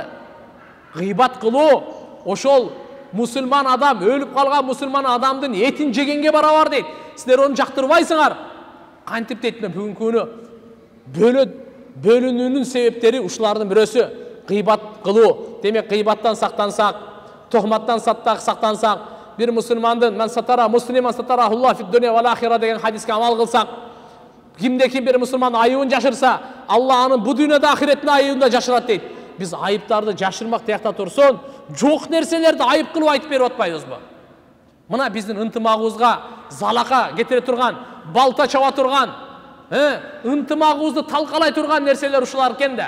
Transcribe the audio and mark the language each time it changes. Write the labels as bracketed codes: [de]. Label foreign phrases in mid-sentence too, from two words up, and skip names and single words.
[ky] Гыйбат кылуу, ошол мусулман адам, өлүп калган мусулман адамдын этин жегенге барабар дейт. Силер оны жактырбайсыңар. Кантип дейт, бүгүнкү күнү бөлүнүүнүн себептери ушулардын бирөөсү гыйбат кылуу. Демек гыйбаттан сактансак, тухматтан сактансак, бир мусулмандын [ar] من ستر مسلما ستره الله في الدنيا والآخرة [ky] деген хадиске амал кылсак, кимде-ким бир мусулман айыбын жашырса, Алла анын бу дүйнөдө ахиреттин айыбын да жашырат дейт. Биз айыптарды жашырмак тиякта турсун, жок нерселерди айып кылып айтып берип атпайбызбы? Мына биздин ынтымагыбызга залака кетире турган, балта чаба турган, ынтымагыбызды талкалай турган нерселер ушулар экен да.